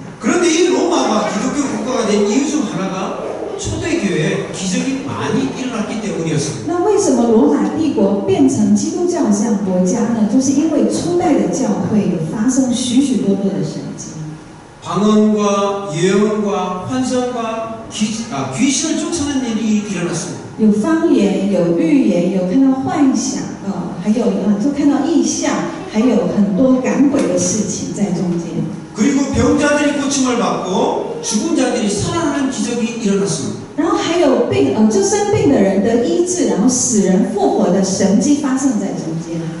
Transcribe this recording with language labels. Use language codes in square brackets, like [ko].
[ko] 그런데 이 로마가 기독교 국가가 된 이유 중 하나가 초대교회에 기적이 많이 일어났기 때문이었습니다. [zh] 那为什么么罗马帝国变成基督教这样国家呢？就是因为初代的教会有发生许许多多的神迹， [ko] 방언과 예언과 환상과 귀신을 쫓아내는 일이 일어났습니다. [zh] 有方言，有预言，有看到幻想，还有就看到异象，还有很多赶鬼的事情在中间。 [ko] 그리고 병자들이 고침을 받고 죽은 자들이 살아나는 기적이 일어났습니다. [zh] 然后还有就生病的人得医治，然后死人复活的神迹发生在中间。